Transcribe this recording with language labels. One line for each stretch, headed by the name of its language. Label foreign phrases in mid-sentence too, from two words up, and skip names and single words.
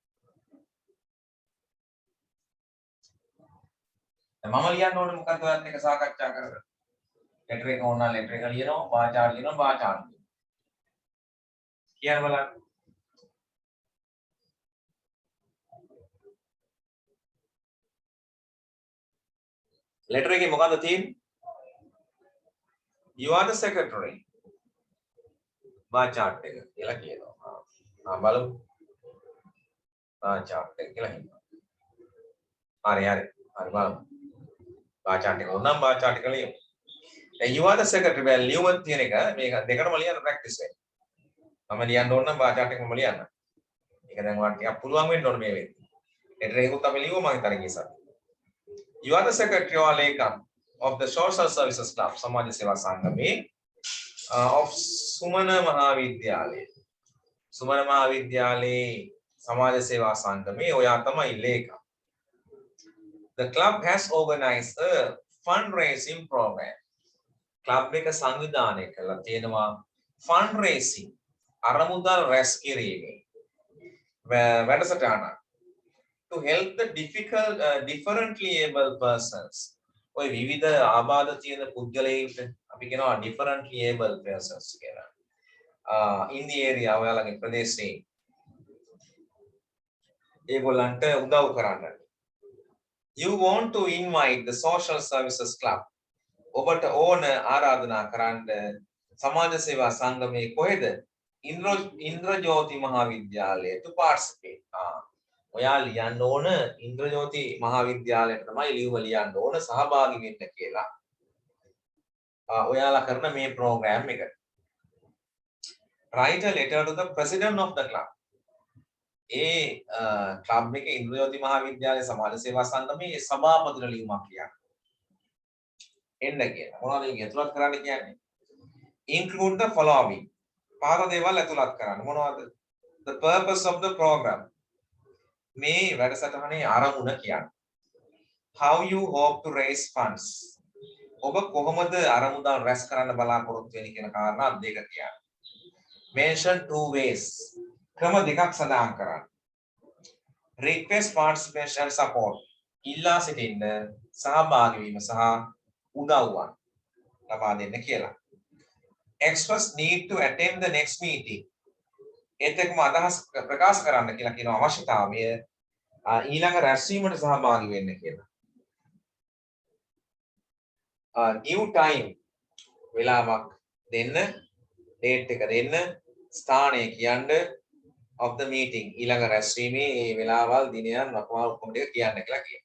Sinhala: මම ලියන්න ඕනේ මොකද්ද ඔයත් එක්ක සාකච්ඡා කරගෙන. ලෙටර් එක ඕන නම් ලෙටර් එක ලියනවා
English: bar chart
Sinhala: ලියනවා
English: bar chart.
Sinhala: කියන්න බලන්න. ලෙටර් එකේ මොකද්ද තියෙන්නේ?
English: You are the secretary. bar chart
Sinhala: එක කියලා කියනවා. බලමු.
English: bar chart
Sinhala: එක කියලා හිතනවා. හරි බලමු.
English: bar chart
Sinhala: එක ඕනම්
English: bar chart
Sinhala: එක ලියමු. දැන්
English: you are the secretary
Sinhala: බැල ලියුමක් තියෙන එක මේක දෙකටම ලියන්න ප්‍රැක්ටිස් වෙන්න. මම ලියන්න ඕන නම්
English: bar chart
Sinhala: එකම ලියන්න. ඒක දැන් ඔයාලට ටිකක් පුළුවන් වෙන්න ඕන මේ වෙද්දි. ලෙටර් එකකුත් අපි ලියුවා මම හිතන්නේ ඉස්සර.
English: You are the secretary or lekam of the social services club
Sinhala: සමාජ සේවා සංගමේ
English: of Sumana Mahavidyalaya.
Sinhala: Sumana Mahavidyalaya සමාජ සේවා සංගමේ ඔයා තමයි ලේකම්.
English: The club has organized a fundraising program.
Sinhala: club එක සංවිධානය කළා තියෙනවා fundraising අරමුදල් රැස් කිරීමේ වැඩසටහනක්
English: to help the differently able persons.
Sinhala: ඔය විවිධ ආබාධ තියෙන පුද්ගලයින්ට අපි කියනවා
English: differently able persons
Sinhala: කියලා.
English: in the area
Sinhala: ඔයාලගේ ප්‍රදේශයේ ඒගොල්ලන්ට උදව් කරන්න.
English: You want to invite the social services club.
Sinhala: ඔබට ඕන ආරාධනා කරන්න සමාජ සේවා සංගමයේ කොහෙද?
English: ඉන්ද්‍රජෝති මහාවිද්‍යාලය to participate.
Sinhala: ඔයා ලියන්න ඕන ඉන්ද්‍රජෝති මහාවිද්‍යාලයට තමයි ලියුම ලියන්න ඕන සහභාගී වෙන්න කියලා. ඔයාලා කරන මේ ප්‍රෝග්‍රෑම් එකට.
English: Write a letter to the president of the club.
Sinhala: ක්ලබ් එකේ ඉන්ද්‍රජෝති මහාවිද්‍යාලයේ සමාජ සේවා සංගමයේ සභාපතිට ලියුමක් ලියන්න. එන්න කියලා. මොනවද මේක ඇතුළත් කරන්න කියන්නේ?
English: Include the following.
Sinhala: පහත දේවල් ඇතුළත් කරන්න. මොනවද?
English: The purpose of the program.
Sinhala: මේ වැඩසටහනේ ආරමුණ කියන්නේ.
English: How you hope to raise funds.
Sinhala: ඔබ කොහොමද අරමුදල් රැස් කරන්න බලාපොරොත්තු වෙන්නේ කියන කාරණා දෙක කියන්නේ.
English: Mention two ways.
Sinhala: ක්‍රම දෙකක් සඳහන් කරන්න.
English: Request participation support.
Sinhala: ඉල්ලා සිටින්න සහභාගී වීම සහ උදව්වක් ලබා දෙන්න කියලා.
English: Express need to attend the next meeting.
Sinhala: ඒත් එක්කම අදහස් ප්‍රකාශ කරන්න කියලා කියන අවශ්‍යතාවය ඊළඟ රැස්වීමට සහභාගී වෙන්න කියලා.
English: New time
Sinhala: වෙලාවක් දෙන්න, date එක දෙන්න, ස්ථානය කියන්න
English: of the meeting
Sinhala: ඊළඟ රැස්වීමේ මේ වෙලාවල් දිනයන් වකවානු ඔක්කොම ටික කියන්න කියලා කියනවා.